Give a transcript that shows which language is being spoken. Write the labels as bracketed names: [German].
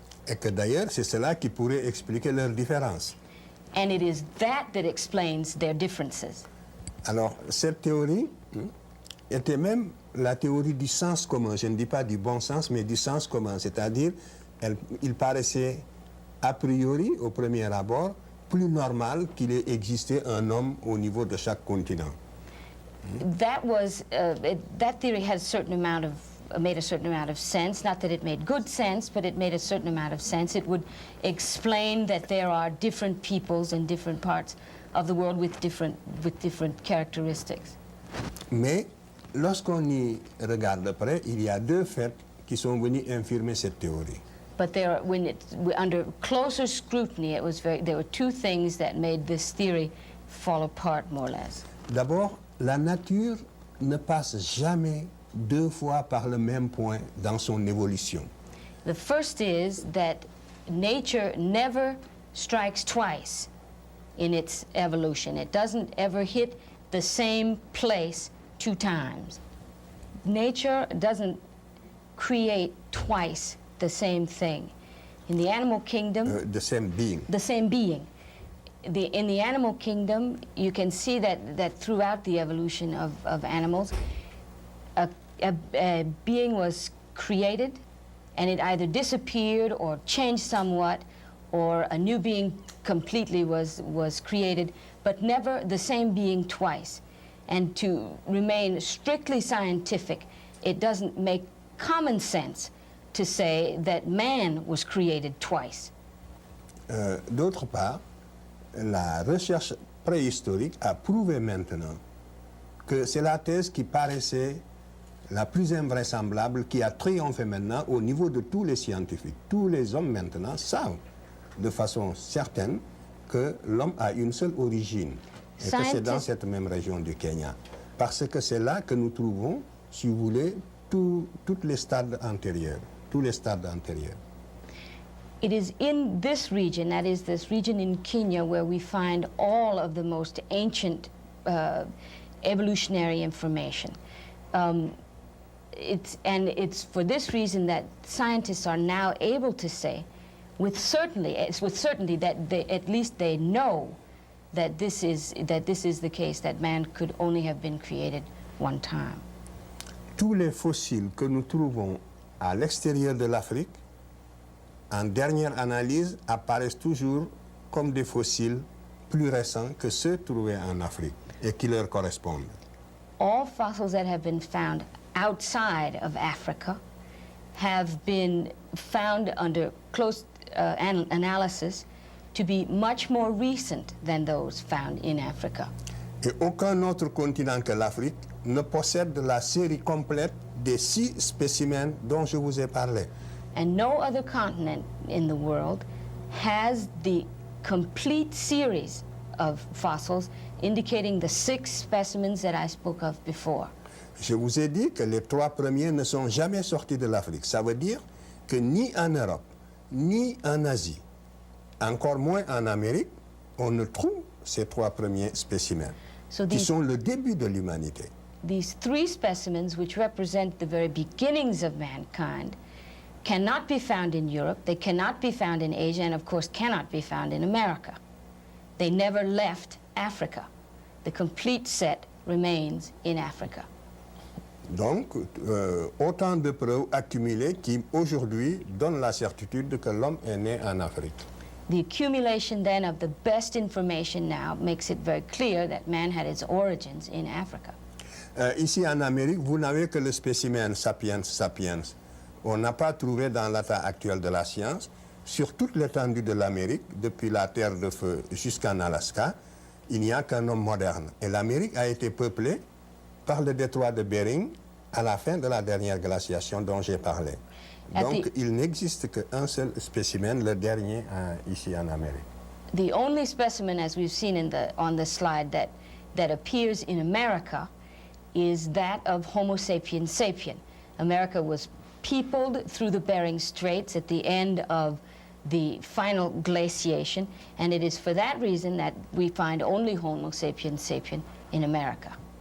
[French] Et que d'ailleurs, c'est cela qui pourrait expliquer leurs différences. [English] And it is that explains their differences. [French] Alors, cette théorie était même la théorie du sens commun. Je ne dis pas du bon sens, mais du sens commun. C'est-à-dire, il paraissait a priori, au premier abord, plus normal qu'il ait existé un homme au niveau de chaque continent. [English] That theory had made a certain amount of sense. Not that it made good sense, but it made a certain amount of sense. It would explain that there are different peoples in different parts of the world with different characteristics. [French] Mais lorsqu'on y regarde de près, il y a deux faits qui sont venus infirmer cette théorie. [English] But under closer scrutiny, there were two things that made this theory fall apart more or less. [French] D'abord, la nature ne passe jamais deux fois par le même point dans son évolution. [English] The first is that nature never strikes twice in its evolution. It doesn't ever hit the same place two times. Nature doesn't create twice the same thing. In the animal kingdom... the same being. The same being. In the animal kingdom, you can see that throughout the evolution of animals, a being was created, and it either disappeared or changed somewhat, or a new being completely was created, but never the same being twice. And to remain strictly scientific, it doesn't make common sense to say that man was created twice. [French] D'autre part, la recherche préhistorique a prouvé maintenant que c'est la thèse qui paraissait la plus invraisemblable, qui a triomphé maintenant au niveau de tous les scientifiques. Tous les hommes maintenant savent de façon certaine que l'homme a une seule origine et que c'est dans cette même région du Kenya. Parce que c'est là que nous trouvons, si vous voulez, tous les stades antérieurs. Tous les stades antérieurs. [English] It is in this region, that is this region in Kenya, where we find all of the most ancient evolutionary information. It's for this reason that scientists are now able to say, with certainty that at least they know that this is the case, that man could only have been created one time. [French] Tous les fossiles que nous trouvons à l'extérieur de l'Afrique, en dernière analyse, apparaissent toujours comme des fossiles plus récents que ceux trouvés en Afrique et qui leur correspondent. [English] All fossils that have been found outside of Africa have been found under close analysis to be much more recent than those found in Africa. [French] Et aucun autre continent que l'Afrique ne possède la série complète des 6 spécimens dont je vous ai parlé. [English] And no other continent in the world has the complete series of fossils indicating the 6 specimens that I spoke of before. [French] Je vous ai dit que les 3 premiers ne sont jamais sortis de l'Afrique. Ça veut dire que ni en Europe, ni en Asie, encore moins en Amérique, on ne trouve ces 3 premiers spécimens, qui sont le début de l'humanité. [English] These 3 specimens, which represent the very beginnings of mankind, cannot be found in Europe, they cannot be found in Asia, and of course cannot be found in America. They never left Africa. The complete set remains in Africa. [French] Donc, autant de preuves accumulées qui, aujourd'hui, donnent la certitude que l'homme est né en Afrique. [English] The accumulation, then, of the best information now makes it very clear that man had its origins in Africa. [French] Ici en Amérique, vous n'avez que le spécimen sapiens sapiens. On n'a pas trouvé dans l'état actuel de la science, sur toute l'étendue de l'Amérique, depuis la Terre de Feu jusqu'en Alaska, il n'y a qu'un homme moderne. Et l'Amérique a été peuplée par le détroit de Bering à la fin de la dernière glaciation dont j'ai parlé. Donc il n'existe qu'un seul spécimen, le dernier ici en Amérique. [English] The only specimen, as we've seen on the slide, that appears in America is that of Homo sapiens sapien. America was peopled through the Bering Straits at the end of the final glaciation, and it is for that reason that we find only Homo sapiens sapien in America.